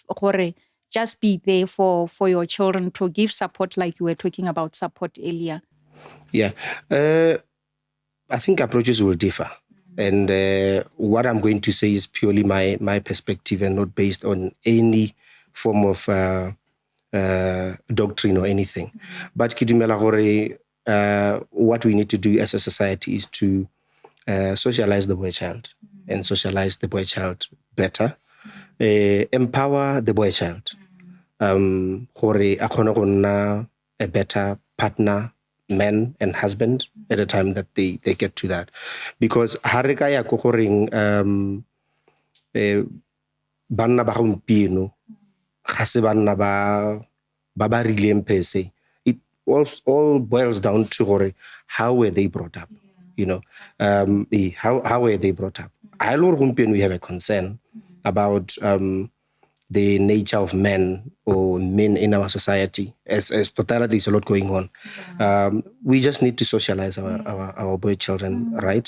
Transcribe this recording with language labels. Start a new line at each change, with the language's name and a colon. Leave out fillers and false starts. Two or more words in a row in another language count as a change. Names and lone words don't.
English: Just be there for your children, to give support like you were talking about support earlier. Yeah. I think approaches will differ. And what I'm going to say is purely my perspective and not based on any form of doctrine or anything. But
Tswana: ke dumela gore
English: what we need to do as a society is to socialize the boy child and socialize the boy child better. Empower the boy child.
Tswana: Gore a kgone go nna a
English: better partner, man and husband at the time that they get to that.
Tswana: Because hareka ya go goreng banna ba gompieno ga se banna ba rileng per se.
English: It all boils down to gore how were they brought up, you know. How were they brought up? I know gompieno we have a concern about the nature of men or men in our society. As totality, there's a lot going on. We just need to socialize our boy children, right?